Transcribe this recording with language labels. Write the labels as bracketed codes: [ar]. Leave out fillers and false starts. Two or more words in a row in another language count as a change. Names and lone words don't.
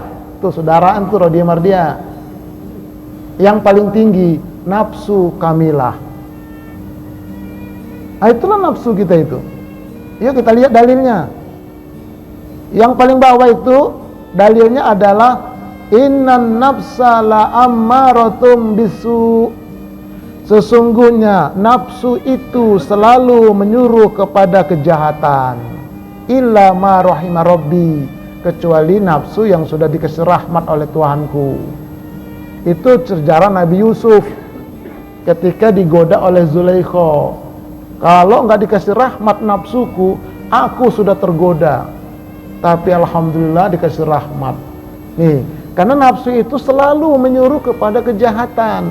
[id] Tuh saudaraan tuh [ar] راضية مرضية. [id] Yang paling tinggi nafsu kamilah. Nah, itulah nafsu kita itu. Yuk kita lihat dalilnya. Yang paling bawah itu dalilnya adalah [ar] إن النفس لأمارة بالسوء. [id] Sesungguhnya nafsu itu selalu menyuruh kepada kejahatan. [ar] إلا ما رحم ربي, [id] kecuali nafsu yang sudah dikasih rahmat oleh Tuhanku. Itu sejarah Nabi Yusuf ketika digoda oleh Zulaikha. Kalau nggak dikasih rahmat nafsuku, aku sudah tergoda. Tapi alhamdulillah dikasih rahmat. Nih, karena nafsu itu selalu menyuruh kepada kejahatan.